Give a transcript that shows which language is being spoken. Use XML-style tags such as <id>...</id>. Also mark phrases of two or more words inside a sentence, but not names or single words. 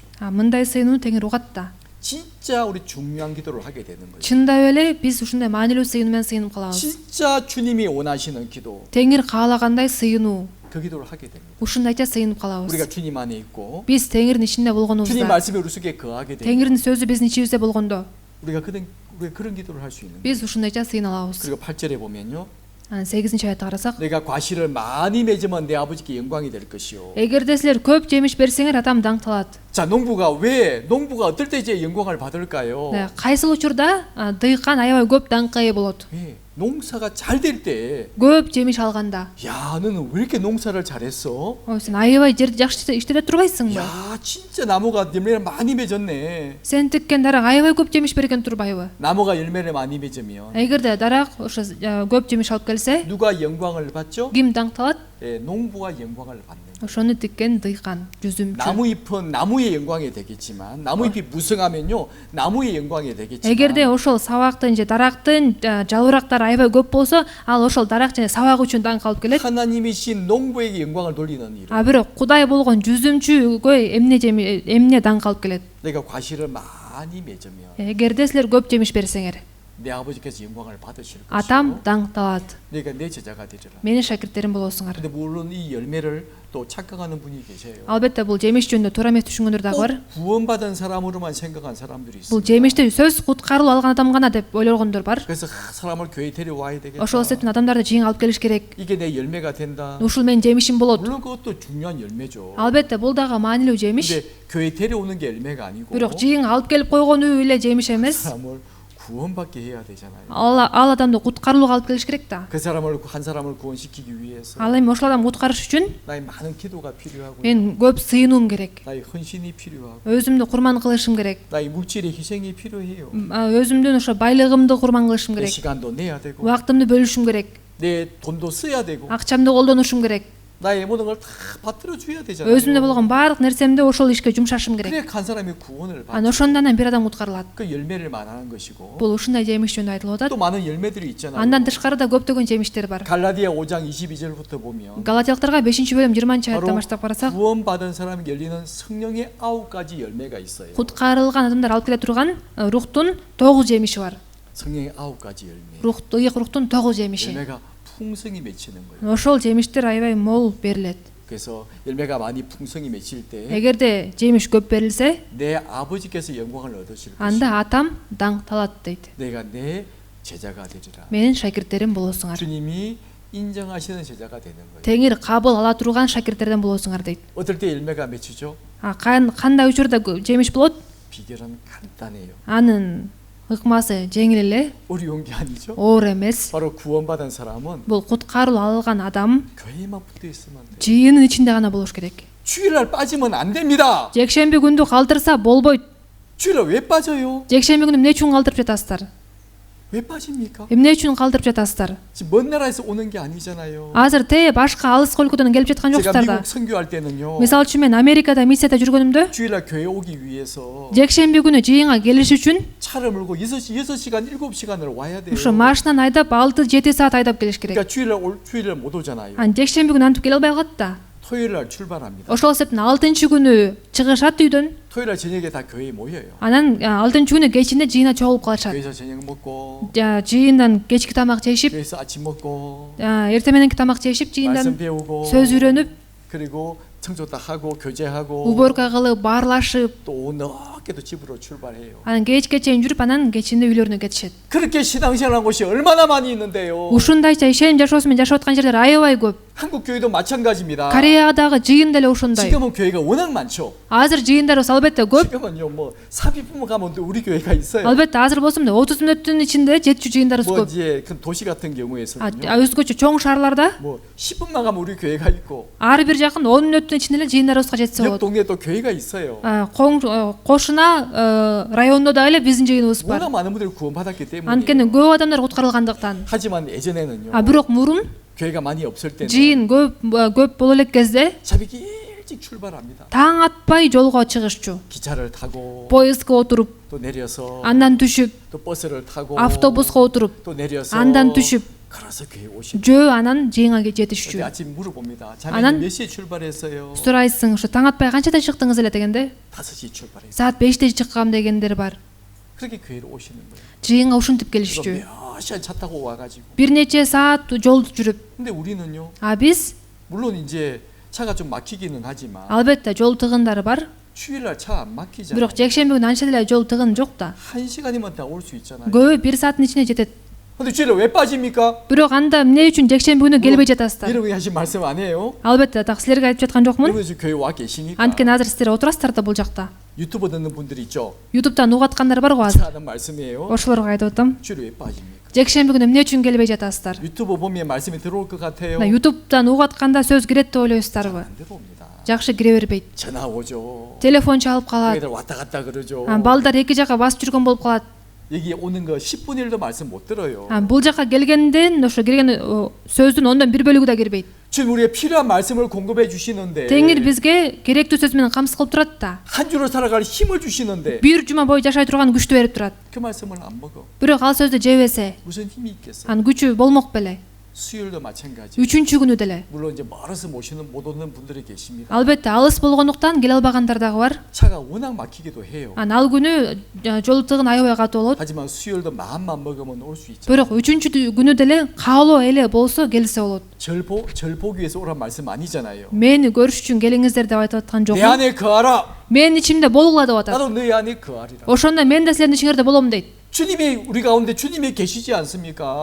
<ky>Мындай сыйынууну Теңир угат да.</ky> <ko>진짜 우리 중요한 기도를 하게 되는 거예요.</ko> <ky>Чындап эле биз ушундай маанилүү сыйынуу менен сыйынып калабыз.</ky> <ko>진짜 주님이 원하시는 기도,</ko> <ky>Теңир каалагандай сыйынуу,</ky> <ko>그 기도를 하게 됩니다.</ko> <ky>ушундайча сыйынып калабыз.</ky> <ko>우리가 주님 안에 있고</ko> <ky>Биз Теңирдин ичинде</ky> <ko>주님</ko> <ky>болгонубузда,</ky> <ko>말씀이 우리 속에 거하게 되고</ko> <ky>Теңирдин сөзү биздин ичибизде болгондо,</ky> <ko>우리가 그런 기도를 할 수 있는 거예요.</ko> <ky>биз ушундайча сыйына алабыз.</ky> <ko>그리고 8절에 보면요.</ko> <ky>Анан 8-чи аятты карасак,</ky> <ko>내가 과실을 많이 맺으면 내 아버지께 영광이 될 것이요.</ko> <ky>эгерде силер көп жемиш берсеңер, атам даңкталат.</ky> <ko>자, 농부가 어떨 때 이제 영광을 받을까요?</ko> <ky>Кайсыл учурда дыйкан аябай көп даңкка ээ болот?</ky> <ko>예, 농사가 잘 될 때,</ko> <ky>Көп жемиш алганда.</ky> <ko>야, 너는 왜 이렇게 농사를 잘했어?</ko> <ky>Сен аябай жерди жакшы иштете турбайсыңбы?</ky> <ko>야, 진짜 나무가 열매를 많이 맺었네.</ko> <ky>Сен тиккен дарак аябай көп жемиш берген турбайбы?</ky> <ko>나무가 열매를 많이 맺으면</ko> <ky>Эгерде дарак ошо көп жемиш алып келсе,</ky> <ko>누가 영광을 받죠?</ko> <ky>ким даңкталат?</ky> <ko>예, 농부가 영광을 받는.</ko> <ky>Ошону тиккен дыйкан, жүзүмчү.</ky> <ko>나무 잎은 나무의 영광이 되겠지만 나무 잎이 무성하면요 나무의 영광이 되겠지만</ko> <ky>Эгерде ошол сабактын же дарактын жалбырактары аябай көп болсо, ал ошол дарак жана сабак үчүн даңк алып келет.</ky> <ko>하나님이신 농부에게 영광을 돌리는 일.</ko> <ky>А бирок Кудай болгон жүзүмчүгө эмне даңк алып келет?</ky> <ko>내가 과실을 많이 맺으면</ko> <ky>Эгерде силер көп жемиш берсеңер,</ky> <ko>내 아버지께서 영광을 받으실</ko> <ky>атам</ky> <ko>것이고</ko> <ky>даңкталат.</ky> <ko>내가 내 제자가 되리라.</ko> <ky>Менин шакирттерим болосуңар.</ky> <ko>근데 물론 이 열매를 또 착각하는 분이 계세요.</ko> <ky>Албетте бул жемиш жөнүндө туура эмес түшүнгөндөр дагы бар.</ky> <ko>꼭 구원받은 사람으로만 생각한 사람들이</ko> <ky>Бул</ky> <ko>있어요.</ko> <ky>жемишти сөз куткарылып алган адам гана деп ойлогондор бар.</ky> <ko>그래서 사람을 교회 데려와야 되겠다.</ko> <ky>Ошол себептен адамдарды жыйынга алып келиш керек.</ky> <ko>이게 내 열매가 된다.</ko> <ky>Ушул менин жемишим болот.</ky> <ko>물론 그것도 중요한 열매죠.</ko> <ky>Албетте бул дагы маанилүү жемиш.</ky> <ko>근데 교회 데려오는 게 열매가 아니고</ko> <ky>Бирок жыйынга алып келип койгону эле жемиш эмес.</ky> <ko>사람을 구원받게 해야 되잖아요.</ko> <ky>Ал адамды куткарылууга алып келиш керек да.</ky> <ko>그 사람을 한 사람을 구원시키기 위해서</ko> <ky>Ал эми ошол адам куткарыш үчүн</ky> <ko>나의 많은 기도가 필요하고</ko> <ky>мен көп сыйынуум керек.</ky> <ko>나의 헌신이 필요하고</ko> <ky>Өзүмдү курман кылышым керек.</ky> <ko>나의 물질의 희생이 필요해요.</ko> <ky>Өзүмдүн ошо байлыгымды курман кылышым</ky> <ko>내</ko> <ky>керек.</ky> <ko>시간도 내야 되고</ko> <ky>Убактымды бөлүшүм керек.</ky> <ko>내 돈도 써야 되고</ko> <ky>Акчамды колдонушум керек.</ky> <ko>나의 모든 걸 다 받들어 줘야 되잖아요.</ko> <ky>Өзүмдө болгон баардык нерсемди ошол ишке жумшашым керек.</ky> <ko>그래 한 사람이 구원을 받.</ko> <ky>Анан ошондон бир адам куткарылат.</ky> <ko>그 열매를 말하는 것이고</ko> <ky>Бул ушундай жемиш жөнүндө айтылып атат.</ky> <ko>또 많은 열매들이 있잖아요.</ko> <ky>Андан тышкары да көптөгөн жемиштер бар.</ky> <ko>갈라디아 5장 22절부터 보면</ko> <ky>Галатиялыктарга 5-бөлүм 20-чы аяттан</ky> <ko>바로</ko> <ky>баштап карасак,</ky> <ko>구원받은 사람에게 열리는 성령의 9가지 열매가 있어요.</ko> <ky>куткарылган адамдар алып келе турган рухтун 9 жемиши бар.</ky> <ko>성령의 9가지 열매.</ko> <ky>Ыйык рухтун 9 жемиши.</ky> <ko>열매가 풍성히 맺히는 거예요.</ko> <ky>Ошол жемиштер аябай мол берилет.</ky> <ko>그래서 열매가 많이 풍성히 맺힐 때</ko> <ky>Эгерде жемиш көп берилсе,</ky> <ko>내 아버지께서 영광을 얻으실 것이고</ko> <ky>анда атам даңкталат дейт.</ky> <ko>내가 내 제자가 되리라.</ko> <ky>Менин шакирттерим болосуңар.</ky> <ko>주님이 인정하시는 제자가 되는 거예요.</ko> <ky>Теңир кабыл ала турган шакирттерден болосуңар дейт.</ky> <ko>어떨 때 열매가 맺히죠?</ko> <ky>Кандай учурда жемиш болот?</ky> <ko>비결은 간단해요.</ko> <ky>Анын ыкмасы жеңил эле,</ky> <ko>어려운 게 아니죠?</ko> <ky>оор эмес.</ky> <ko>바로 구원받은 사람은</ko> <ky>Бул куткарылып алган адам</ky> <ko>교회만 붙어 있으면 돼요.</ko> <ky>жыйынын ичинде гана болуш керек.</ky> <ko>주일날 빠지면 안 됩니다.</ko> <ky>Жекшемби күндү калтырса болбойт.</ky> <ko>주일날 왜 빠져요?</ko> <ky>Жекшемби күнү эмне үчүн калтырып жатасыздар?</ky> <ko>왜 빠집니까?</ko> <ky>Эмне үчүн калтырып жатасыздар?</ky> <ko>지금 먼 나라에서 오는 게 아니잖아요.</ko> <ky>Азыр башка алыскы өлкөдөн келип жаткан</ky> <ko>제가</ko> <ky>жоксуздар да.</ky> <ko>미국 선교할 때는요.</ko> <ky>Мисалы үчүн мен Америкада миссияда жүргөнүмдө</ky> <ko>주일날 교회 오기 위해서</ko> <ky>жекшемби күнү жыйынга келиш үчүн</ky> <ko>차를 몰고 6시간, 7시간을 와야 돼요.</ko> <ky>ошо машинаны айдап 6-7 саат айдап келиш керек.</ky> <ko>그러니까 주일날 못 오잖아요.</ko> <ky>Анан жекшемби күнү антип келе албай калат да.</ky> <ko>토요일날 출발합니다.</ko> <ky>Ошол себептен 6-күнү чыгышат үйдөн.</ky> <ko>토요일날 저녁에 다 교회에 모여요.</ko> <ky>Анан 6-күнү кечинде жыйына чогулуп калышат.</ky> <ko>교회에서 저녁 먹고</ko> <ky>Жыйындан кечки тамак жешип,</ky> <ko>교회에서 아침 먹고</ko> <ky>эртең мененки тамак жешип,</ky> <ko>말씀</ko> <ky>жыйындан</ky> <ko>배우고</ko> <ky>сөз үйрөнүп,</ky> <ko>그리고 청소 다 하고 교제하고</ko> <ky>уборка кылып, баарлашып,</ky> <ko>또 늦게 또 집으로 출발해요.</ko> <ky>анан кечке чейин жүрүп, анан кечинде үйлөрүнө кетишет.</ky> <ko>그렇게 신앙생활한 곳이 얼마나 많이 있는데요.</ko> <ky>Ушундайча ишеним жашоосу менен жашап аткан жерлер аябай көп.</ky> <ko>한국 교회도 마찬가지입니다.</ko> <ky>Кореядагы жыйын деле ошондой.</ky> <ko>지금은 교회가 워낙 많죠.</ko> <ky>Азыр жыйындарыбыз албетте көп.</ky> <ko>지금은요 뭐 삽입부모 가면 또 우리 교회가 있어요.</ko> <ky>Албетте азыр болсо 30 мүнөттүн ичинде 700 жыйындарыбыз</ky> <ko>뭐</ko> <ky>көп.</ky> <ko>이제 그 도시 같은 경우에서는요.</ko> <ky>Өзгөчө чоң шаарларда</ky> <ko>뭐 10분만 가면 우리 교회가 있고</ko> <ky>ар бир жакын 10 мүнөттүн ичинде эле жыйындарыбызга жетсе</ky> <ko>옆</ko> <ky>болот.</ky> <ko>동네에 또 교회가 있어요.</ko> <ky>Кошуна райондо да эле биздин жыйыныбыз бар.</ky> <ko>워낙 많은 분들이 구원받았기 때문에.</ko> <ky>Анткени көп адамдар куткарылгандыктан.</ky> <ko>하지만 예전에는요.</ko> <ky>Бирок мурун</ky> <ko>교회가 많이 없을 때는</ko> <ky>жыйын көп боло элек кезде</ky> <ko>새벽 일찍 출발합니다.</ko> <ky>таң атпай жолго чыгышчу.</ky> <ko>기차를 타고</ko> <ky>Поездге отуруп,</ky> <ko>또 내려서</ko> <ky>андан түшүп,</ky> <ko>또 버스를 타고</ko> <ky>автобуска отуруп,</ky> <ko>또 내려서</ko> <ky>андан түшүп,</ky> <ko>걸어서 교회 오시고</ko> <ky>жөө анан жыйынга</ky> <ko>그때</ko> <ky>жетишчү.</ky> <ko>아침 물어봅니다.</ko> <ky>아난-</ky> <ko>자매님 몇 시에 출발했어요?</ko> <ky>Сурайсың, ушу таң атпай канчада чыктыңыз эле дегенде,</ky> <ko>5시 출발했어요.</ko> <ky>саат 5те чыккам дегендер бар.</ky> <ko>그렇게 교회로 오시는 거예요.</ko> <ky>Жыйынга ушинтип</ky> <ko>그리고</ko> <ky>келишчү.</ky> <ko>몇 시간 차 타고 와가지고.</ko> <ky>Бир нече саат жол жүрүп.</ky> <ko>근데 우리는요.</ko> <ky>Биз</ky> <ko>물론 이제 차가 좀 막히기는 하지만</ko> <ky>албетте жол тыгындары бар.</ky> <ko>주일날 차 안 막히잖아요.</ko> <ky>Бирок жекшемби күнү анча деле жол тыгын жок да.</ky> <ko>1시간이면 다 올 수 있잖아요.</ko> <ky>Көбү 1 сааттын ичинде жетет.</ky> <ko>근데 주일에 왜 빠집니까?</ko> <ky>Бирок анда эмне үчүн жекшемби күнү келбей жатасыздар?</ky> <ko>여러분이 하신 말씀 아니에요?</ko> <ky>Албетте, так силерге айтып жаткан жокмун.</ky> <ko>여러분 지금 교회 와 계시니까.</ko> <ky>Анткени азыр сиздер отурасыздар да бул жакта.</ky> <ko>유튜브 듣는 분들 있죠?</ko> <ky>YouTube'дан угуп аткандар барго азыр.</ky> <ko>하는 말씀이에요.</ko> <ky>Ошолорго айтып атам.</ky> <ko>주일에 왜 빠집니까?</ko> <ky>Жекшемби күнү эмне үчүн келбей жатасыздар?</ky> <ko>유튜브 보면 말씀이 들어올 것 같아요.</ko> <ky>Мына YouTube'дан угуп атканда сөз кирет деп ойлойсуздарбы?</ky> <ko>안 들어옵니다.</ko> <ky>Жакшы кире бербейт.</ky> <ko>전화 오죠.</ko> <ky>Телефон чалып калат.</ky> <ko>애들 왔다 갔다 그러죠.</ko> <ky>Балдар эки жака басып жүргөн болуп калат.</ky> <ko>여기 오는 거 10분의 1도 말씀 못 들어요.</ko> <ky>Бул жака келгенден ошо кирген сөздүн ондон бир бөлүгү да кирбейт.</ky> <ko>주님 우리의 필요한 말씀을 공급해 주시는데</ko> <ky>Теңир бизге керектүү сөз менен камсыз кылып турат да.</ky> <ko>한 주로 살아갈 힘을 주시는데</ko> <ky>Бир жума бою жашай турган күчтү берип турат.</ky> <ko>그 말씀을 안 먹어.</ko> <ky>Бирок ал сөздү жебесе,</ky> <ko>무슨 힘이 있겠어?</ko> <ky>анын күчү болмок беле.</ky> <ko>수요일도 마찬가지.</ko> <ky>Үчүнчү күнү деле.</ky> <ko>물론 이제 멀어서 모시는 못 오는 분들이 계십니다.</ko> <ky>Албетте, алыс болгондуктан келе албагандар дагы бар.</ky> <ko>차가 워낙 막히기도 해요.</ko> <ky>Ал күнү жол тыгын аябай катуу болот.</ky> <ko>하지만 수요일도 마음만 먹으면 올 수 있죠.</ko> <ky>Бирок үчүнчү күнү деле каалоо эле болсо келсе болот.</ky> <ko>절 보기 위해서 오란 말씀 아니잖아요.</ko> <ky>Мени көрүш үчүн келиңиздер деп айтып аткан</ky> <ko>내</ko> <ky>жокмун.</ky> <ko>안에 거하라.</ko> <ky>Менин ичимде болгула деп атат.</ky> <ko>나도 네 안에 거하리라.</ko> <ky>Ошондо мен да силердин ичиңерде болом дейт.</ky> <ko>주님이 우리 가운데 주님이 계시지 않습니까?</ko>